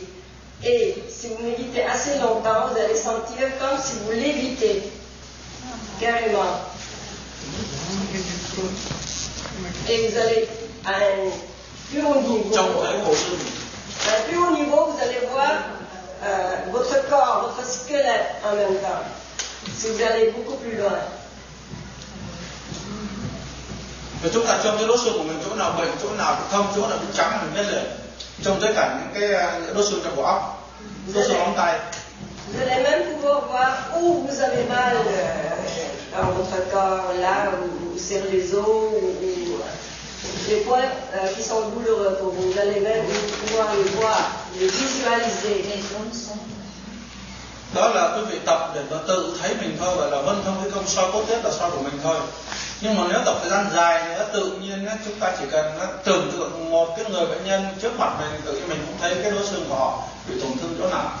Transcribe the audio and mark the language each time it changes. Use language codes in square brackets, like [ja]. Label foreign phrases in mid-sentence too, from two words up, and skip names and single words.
[fr] Et si vous méditez assez longtemps, vous allez sentir comme si vous lévitez, carrément. Et vous allez à un plus haut niveau. À un plus haut niveau, vous allez voir votre corps, votre squelette en même temps. Si vous allez beaucoup plus loin. [vi] Và chúng ta trong cái đốt xương của mình chỗ nào bệnh, chỗ nào thông, chỗ nào bị trắng mình biết liền. Trong tất cả những cái đốt xương trong bộ óc, đốt xương móng tay. [fr] Vous allez même pouvoir voir où vous avez mal dans votre corps, là où c'est les os, ou les points qui sont douloureux pour vous. Vous allez même pouvoir les voir, les visualiser. [vi] Đó là quý vị tập để mà tự thấy mình thôi, gọi là vân thông cái công soi cốt tiết là soi của mình thôi. Nhưng mà nếu tập thời gian dài nữa, tự nhiên chúng ta chỉ cần tưởng tượng một cái người bệnh nhân trước mặt mình, tự nhiên mình cũng thấy cái đốt xương của họ bị tổn thương chỗ nào.